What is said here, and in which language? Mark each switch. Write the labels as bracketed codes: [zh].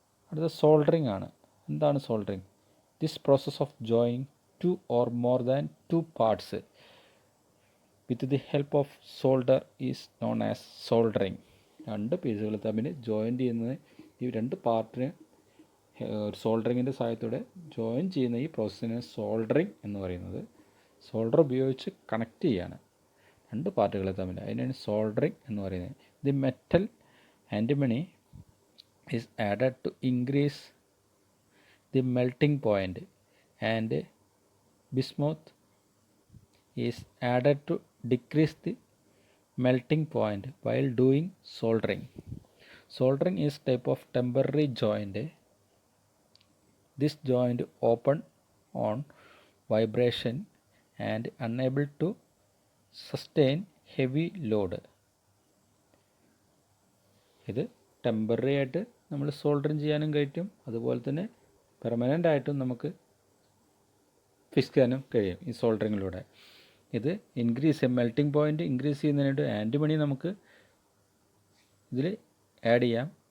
[ml] അടുത്ത സോൾഡറിങ് ആണ്. എന്താണ് soldering? [en] This process of joining two or more than two parts with the help of solder is known as soldering. [ml] രണ്ട് പീസുകൾ തമ്മിൽ join ചെയ്യുന്നത്, ഈ രണ്ട് പാർട്ടിന് സോൾഡറിങ്ങിൻ്റെ സഹായത്തോടെ ജോയിൻ ചെയ്യുന്ന ഈ പ്രോസസ്സിനെ സോൾഡറിങ് എന്ന് പറയുന്നത്. സോൾഡർ ഉപയോഗിച്ച് കണക്ട് ചെയ്യാണ് രണ്ട് പാർട്ടുകളെ തമ്മിൽ, അതിനാണ് സോൾഡറിങ് എന്ന് പറയുന്നത്. [en] The metal antimony is added to increase the melting point and bismuth is added to decrease the melting point while doing soldering. Soldering is type of temporary joint. This joint open on vibration and unable to sustain heavy load. [ml] ഇത് temporary ആയിട്ട് നമ്മൾ soldering ചെയ്യാനും കഴിയും, അതുപോലെ തന്നെ permanent ആയിട്ടും നമുക്ക് fix ചെയ്യാനും കഴിയും ഈ സോൾഡറിങ്ങിലൂടെ. ഇത് മെൽറ്റിംഗ് പോയിൻ്റ് ഇൻക്രീസ് ചെയ്യുന്നതിനായിട്ട് ആൻറ്റിമണി നമുക്ക് ഇതിൽ ആഡ് ചെയ്യാം.